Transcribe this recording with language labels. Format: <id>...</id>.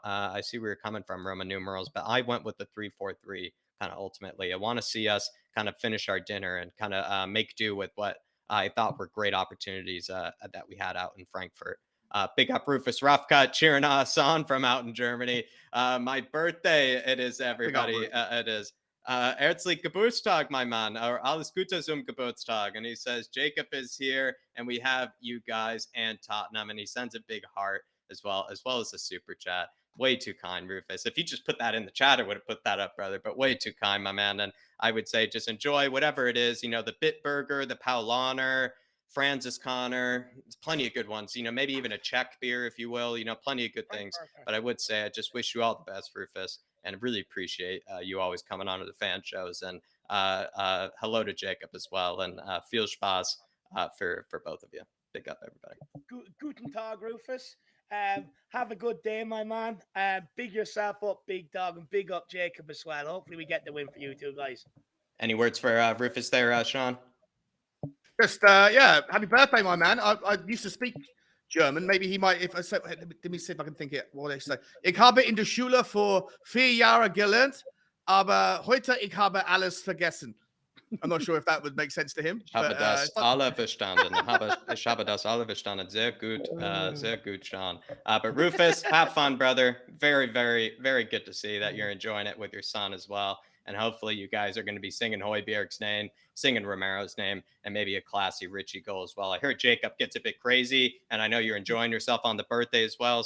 <en>I see where you're coming from, Roman numerals, but I went with the 3-4-3 kind of ultimately. I want to see us kind of finish our dinner and kind of make do with what I thought were great opportunities that we had out in Frankfurt. Big up Rufus Roughcut cheering us on from out in Germany. My birthday, it is, everybody. It is.</en> <de>Herzlich Geburtstag,</de> <en>my man, or</en> <de>alles Gute zum Geburtstag.</de> <en>And he says, Jacob is here and we have you guys and Tottenham. And he sends a big heart as well as a super chat. Way too kind, Rufus. If you just put that in the chat, I would have put that up, brother. But way too kind, my man. And I would say just enjoy whatever it is. The Bitburger, the Paulaner, Francis Connor. There's plenty of good ones. Maybe even a Czech beer, if you will. Plenty of good things. But I would say I just wish you all the best, Rufus. And really appreciate you always coming on to the fan shows. And hello to Jacob as well. And</en> <de>viel Spaß</de> <en>for both of you. Big up, everybody.</en> <de>Guten Tag,</de> <en>Rufus. Have a good day, my man. Big yourself up, big dog, and big up Jacob as well. Hopefully we get the win for you two guys. Any words for Rufus there, Sean? Just happy birthday, my man. I used to speak German. Maybe he might. Let me see if I can think it. What they say.</en> <de>Ich habe in der Schule vor 4 Jahren gelernt, aber heute ich habe alles vergessen.</de> <en>I'm not sure if that would make sense to him.</en> <de>Ich habe das alle verstanden. Ich habe das alle verstanden. Sehr gut, Sean.</de> <en>But Rufus, have fun, brother. Very, very, very good to see that you're enjoying it with your son as well. And hopefully you guys are going to be singing Højbjerg's name, singing Romero's name, and maybe a classy Richie goal as well. I heard Jacob gets a bit crazy, and I know you're enjoying yourself on the birthday as well.</en>